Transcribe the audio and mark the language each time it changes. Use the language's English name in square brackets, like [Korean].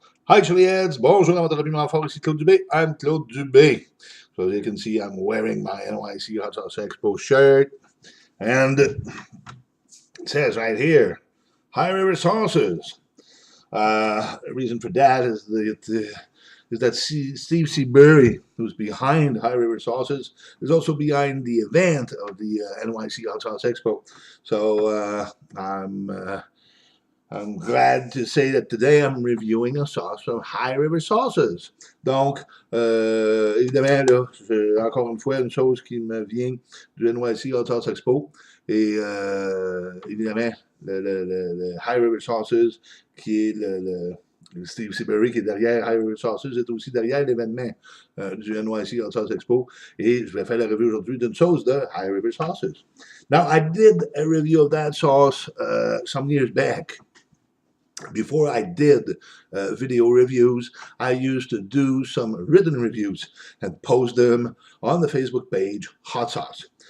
[French] Hi Chiliads, bonjour dans votre habillement fort, ici Claude Dubé. [English] I'm Claude Dubé. So as you can see, I'm wearing my NYC Hot Sauce Expo shirt. And it says right here, High River Sauces. The reason for that is that Steve Seabury, who's behind High River Sauces, is also behind the event of the NYC Hot Sauce Expo. So I'm glad to say that today I'm reviewing a sauce from High River Sauces. [French] Donc, évidemment, là, c'est encore une fois une chose qui me vient du NYC Hot Sauce Expo. Et évidemment, le High River Sauces, qui est le Steve Seabury qui est derrière High River Sauces, est aussi derrière l'événement du NYC Hot Sauce Expo. Et je vais faire la review aujourd'hui d'une sauce de High River Sauces. [English] Now, I did a review of that sauce some years back. Before I did video reviews, I used to do some written reviews and post them on the Facebook page Hot Sauce.